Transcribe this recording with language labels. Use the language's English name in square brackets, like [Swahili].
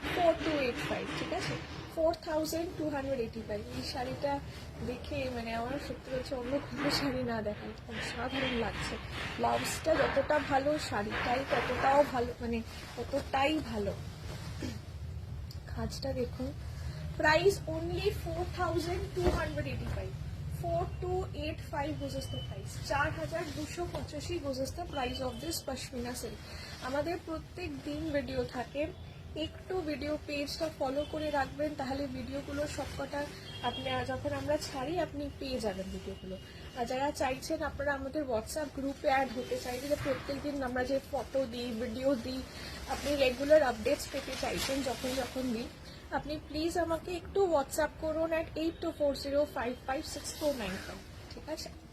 [Bangla] 4285, ঠিক আছে, 4285। এই শাড়িটা দেখে মানে আমার সত্যি বলছে অন্য কোনো শাড়ি না দেখায়, অসাধারণ লাগছে। ব্লাউজটা যতটা ভালো শাড়িটাই ততটাও ভালো, মানে ততটাই ভালো। খাজটা দেখুন। [English] Price only 4285, 4285 goes as the price, 4285 goes as the price of this pashmina silk। [Bangla] আমাদের প্রত্যেক দিন ভিডিও থাকে, একটু ভিডিও পেজটা ফলো করে রাখবেন, তাহলে ভিডিওগুলো সবকটা আপনি যখন আমরা ছাড়ি আপনি পেয়ে যাবেন ভিডিওগুলো। আর যারা চাইছেন আপনারা আমাদের হোয়াটসঅ্যাপ গ্রুপে অ্যাড হতে চাইছেন, যে প্রত্যেকদিন আমরা যে ফটো দিই, ভিডিও দিই, আপনি রেগুলার আপডেটস পেতে চাইছেন যখন দিই, আপনি প্লিজ আমাকে একটু হোয়াটসঅ্যাপ করুন at 8240556495, ঠিক আছে?